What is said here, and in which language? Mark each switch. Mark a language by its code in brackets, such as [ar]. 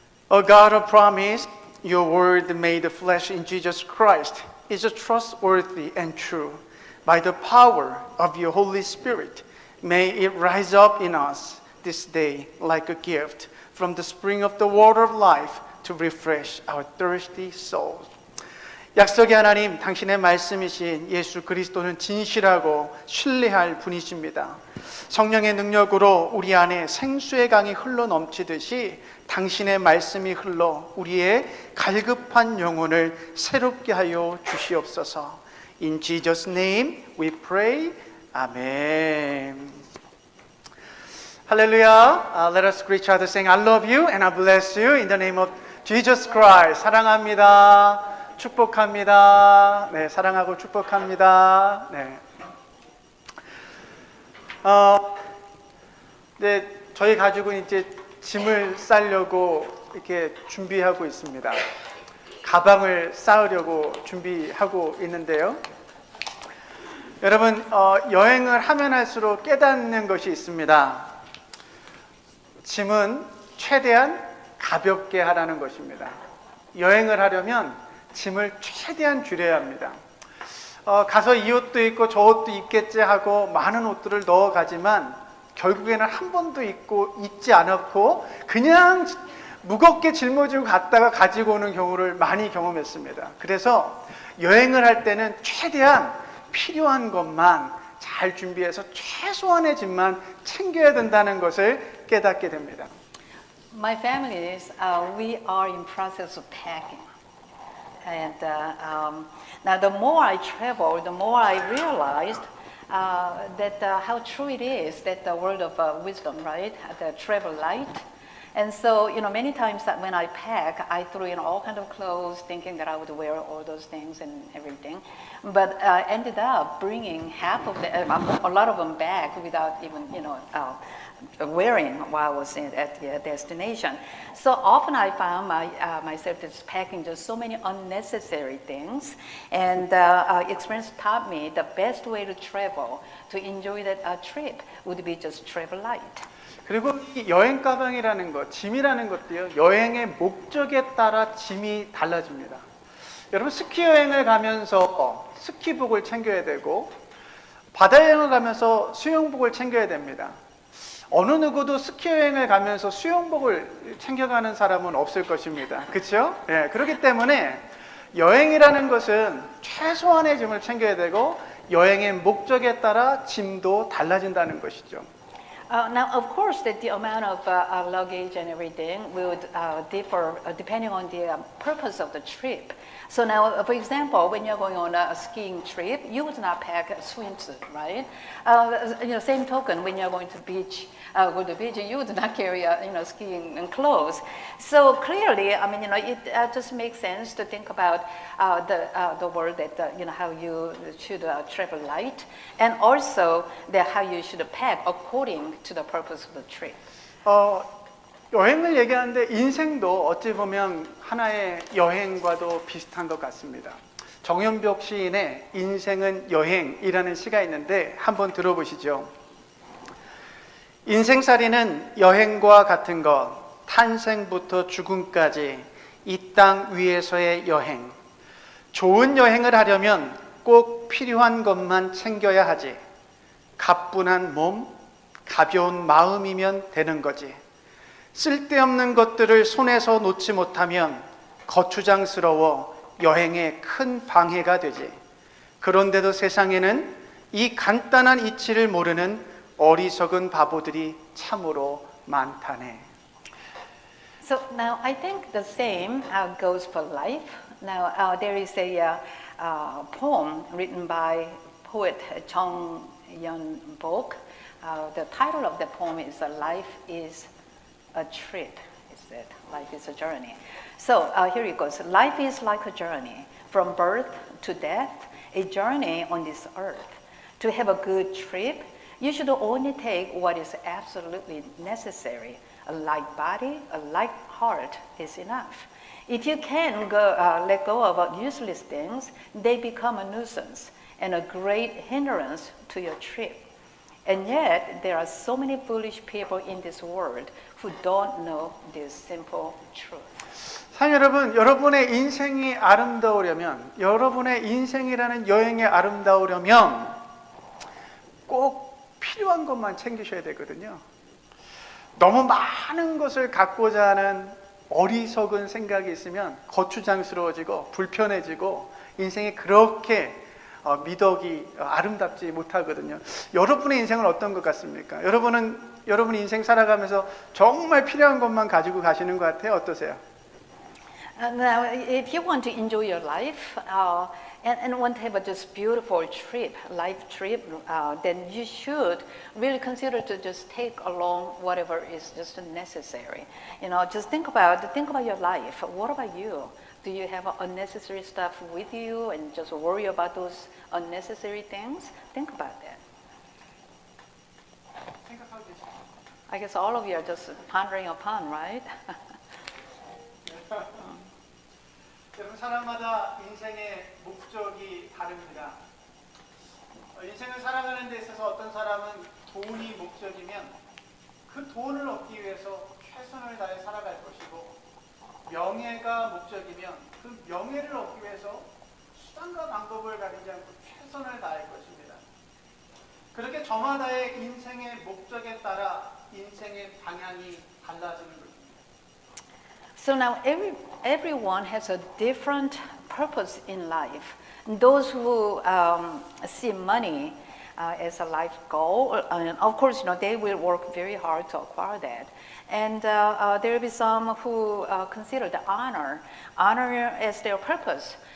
[en] O God of promise, your word made flesh in Jesus Christ is trustworthy and true. By the power of your Holy Spirit, may it rise up in us this day like a gift from the spring of the water of life to refresh our thirsty souls. [ko] 약속의 하나님, 당신의 말씀이신 예수 그리스도는 진실하고 신뢰할 분이십니다. 성령의 능력으로 우리 안에 생수의 강이 흘러 넘치듯이 당신의 말씀이 흘러 우리의 갈급한 영혼을 새롭게 하여 주시옵소서. [en] In Jesus' name we pray. Amen. Hallelujah. Let us greet each other saying, I love you and I bless you in the name of Jesus Christ. [ko] 사랑합니다. 축복합니다. 네, 사랑하고 축복합니다. 네. 네, 저희 가족은 이제 짐을 싸려고 이렇게 준비하고 있습니다. 가방을 싸으려고 준비하고 있는데요. 여러분, 여행을 하면 할수록 깨닫는 것이 있습니다. 짐은 최대한 가볍게 하라는 것입니다. 여행을 하려면 짐을 최대한 줄여야 합니다. 가서 이 옷도 입고 저 옷도 입겠지 하고 많은 옷들을 넣어 가지만 결국에는 한 번도 입지 않았고 그냥 무겁게 짊어지고 갔다가 가지고 오는 경우를 많이 경험했습니다. 그래서 여행을 할 때는 최대한 필요한 것만 잘 준비해서 최소한의 짐만 챙겨야 된다는 것을 깨닫게 됩니다. [en] My family is, we are in process of packing. And now the more I travel, the more I realized that how true it is that the word of wisdom, right? The travel light. And so, many times that when I pack, I threw in all kinds of clothes, thinking that I would wear all those things and everything. But I ended up bringing a lot of them back without even, wearing while I was at the destination. So often I found myself just packing just so many unnecessary things. And experience taught me the best way to travel, to enjoy that trip, would be just travel light. [ko] 그리고 이 여행 가방이라는 것, 짐이라는 것도요, 여행의 목적에 따라 짐이 달라집니다. 여러분, 스키 여행을 가면서 스키복을 챙겨야 되고, 바다 여행을 가면서 수영복을 챙겨야 됩니다. 어느 누구도 스키 여행을 가면서 수영복을 챙겨가는 사람은 없을 것입니다. 그렇죠? 예, 그렇기 때문에 여행이라는 것은 최소한의 짐을 챙겨야 되고, 여행의 목적에 따라 짐도 달라진다는 것이죠. [en] Now, of course, that the amount of luggage and everything would differ depending on the purpose of the trip. So now, for example, when you're going on a skiing trip, you would not pack a swimsuit, right? Same token, when you're going to go to the beach, you would not carry skiing clothes. So clearly, I mean, it just makes sense to think about the word that how you should travel light, and also how you should pack according to the purpose of the trip. [ko] 여행을 얘기하는데 인생도 어찌 보면 하나의 여행과도 비슷한 것 같습니다. 정연벽 시인의 인생은 여행이라는 시가 있는데 한번 들어보시죠. 인생살이는 여행과 같은 것, 탄생부터 죽음까지 이 땅 위에서의 여행. 좋은 여행을 하려면 꼭 필요한 것만 챙겨야 하지. 가뿐한 몸, 가벼운 마음이면 되는 거지. 쓸데없는 것들을 손에서 놓지 못하면 거추장스러워 여행에 큰 방해가 되지. 그런데도 세상에는 이 간단한 이치를 모르는 어리석은 바보들이 참으로 많다네. [en] So now I think the same goes for life. Now there is a poem written by poet Jung Yeon-bok. The title of the poem is "Life is a Trip." It said, "Life is a journey." So here it goes. Life is like a journey from birth to death, a journey on this earth. To have a good trip, you should only take what is absolutely necessary. A light body, a light heart is enough. If you can let go of useless things, they become a nuisance and a great hindrance to your trip. And yet, there are so many foolish people in this world who don't know this simple truth. [ko] 사랑 여러분, 여러분의 인생이 아름다우려면, 여러분의 인생이라는 여행이 아름다우려면 꼭 필요한 것만 챙기셔야 되거든요. 너무 많은 것을 갖고자 하는 어리석은 생각이 있으면 거추장스러워지고 불편해지고 인생이 그렇게 미덕이 아름답지 못하거든요. 여러분의 인생은 어떤 것 같습니까? 여러분 인생 살아가면서 정말 필요한 것만 가지고 가시는 것 같아요. 어떠세요? [en] Now, if you want to enjoy your life and want to have a just beautiful trip, life trip, then you should really consider to just take along whatever is just necessary. Just think about your life. What about you? Do you have unnecessary stuff with you and just worry about those unnecessary things? Think about that. I guess all of you are just pondering upon, right? [ko] 여러분, 사람마다 인생의 목적이 다릅니다. 인생을 살아가는 데 있어서 어떤 사람은 돈이 목적이면 그 돈을 얻기 위해서 최선을 다해 살아갈 것이고, 명예가 목적이면 그 명예를 얻기 위해서 수단과 방법을 가리지 않고 최선을 다할 것입니다. 그렇게 저마다의 인생의 목적에 따라 인생의 방향이 달라지는 것입니다. [en] So now everyone has a different purpose in life. Those who see money as a life goal, and of course, they will work very hard to acquire that. And there will be some who consider the honor as their purpose.